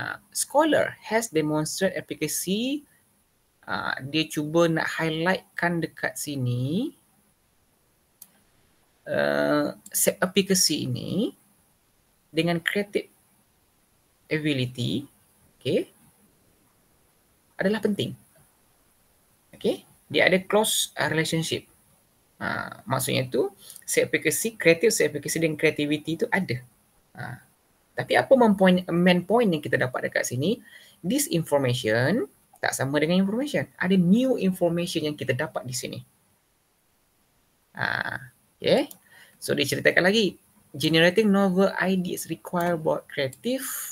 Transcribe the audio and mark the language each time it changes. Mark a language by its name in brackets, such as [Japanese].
[English] Scholar has demonstrated efficacy. [Malay] Dia cuba nak highlightkan dekat sini set efficacy ini dengan [English] creative ability, [Malay] okay, adalah penting. Okay, dia ada [English] close relationship. [Malay] Maksudnya tu set efficacy, creative set efficacy dan creativity tu ada. Tapi apa [English] main point [Malay] yang kita dapat dekat sini? [English] This information [Malay] tak sama dengan information. Ada [English] new information [Malay] yang kita dapat di sini. Okay. So dia ceritakan lagi. [English] Generating novel ideas require both creative.